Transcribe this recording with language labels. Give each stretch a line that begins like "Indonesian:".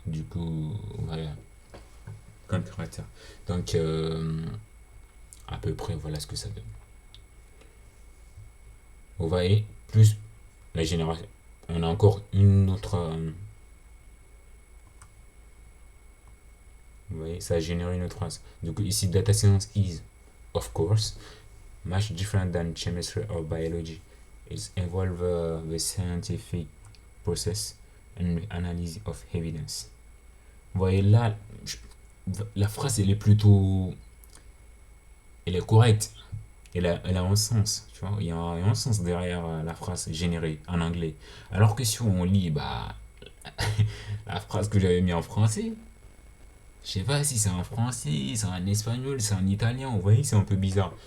French: Du coup, voilà, 30 caractères. Donc, à peu près, voilà ce que ça donne. Vous voyez, plus la génération. On a encore une autre. Vous voyez, ça a généré une autre phrase. Du coup, ici,
English: data science is, of course, much different than chemistry or biology. It involves the scientific process and the analysis of evidence.
French: Vous voyez là, la phrase, elle est plutôt. Elle est correcte. Elle a un sens, tu vois. Il y a un sens derrière la phrase générée en anglais. Alors que si on lit la phrase que j'avais mis en français, je sais pas si c'est en français, c'est en espagnol, c'est en italien, vous voyez, c'est un peu bizarre.